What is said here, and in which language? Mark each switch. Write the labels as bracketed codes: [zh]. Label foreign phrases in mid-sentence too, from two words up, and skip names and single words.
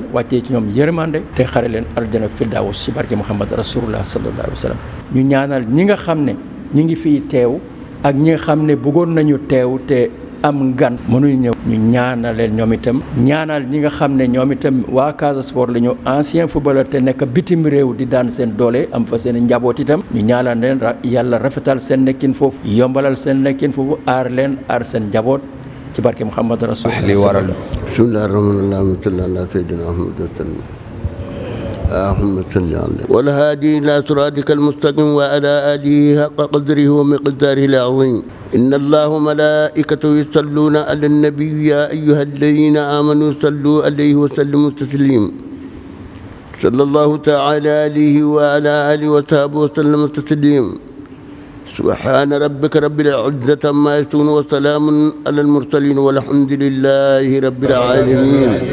[wo] wàccee ci ñoom yërmande te xare leen aljana firdaws ci barke Muhammad [ar] رسول الله صلى الله عليه وسلم [wo] ñu ñaanal ñi nga xam ne ñu ngi fii teew ak ñi nga xam ne bëggoon nañu teew te am gan mënuñu ñëw ñu ñaanal leen ñoom itam ñaanal ñi nga xam ne ñoom itam waa Casa Sport la ñu [fr] ancien footballeur [wo] te nekk bitim réew di daan seen doole am fa seen njaboot itam ñu ñaanal leen yàlla rafetal seen nekkin foofu yombalal seen nekkin foofu aar leen aar seen njaboot ci barke Muhammad rasulullah li waral [ar] بسم الله الرحمن الرحيم صلى الله سيدنا محمد اللهم صل على والهادي إلى صراطك المستقيم وعلى آله حق قدره ومقداره العظيم إن الله وملائكته يصلون على النبي يا أيها الذين آمنوا صلوا عليه وسلموا تسليما صلى الله تعالى عليه وعلى آله وصحبه وسلم تسليما سبحان ربك رب العزة عما يصفون وسلام على المرسلين والحمد لله رب العالمين